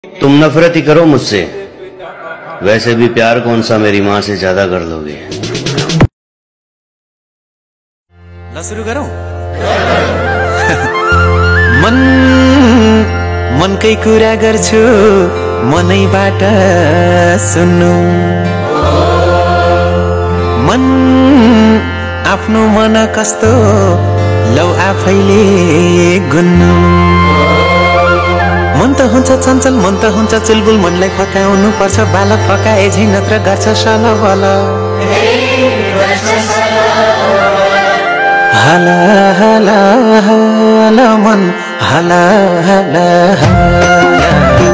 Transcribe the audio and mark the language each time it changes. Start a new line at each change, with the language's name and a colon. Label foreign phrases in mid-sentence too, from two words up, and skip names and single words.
Hindi: तुम नफरत ही करो मुझसे, वैसे भी प्यार कौन सा मेरी माँ से ज्यादा कर लोगे।
Nepali: ल सुरु गरौँ। मन मनकै कुरा गर्छु, मनैबाट सुन्नु। मन आफ्नो मन कस्तो, लौ आफैले गुन्नु। मन त हुन्छ चञ्चल, मन त हुन्छ चुलबुल, मनलाई फकाउनु पर्छ बालक फकाए झै नत्र गर्छ सलबल। हाला हाला हाला मन हाला हाला हाला।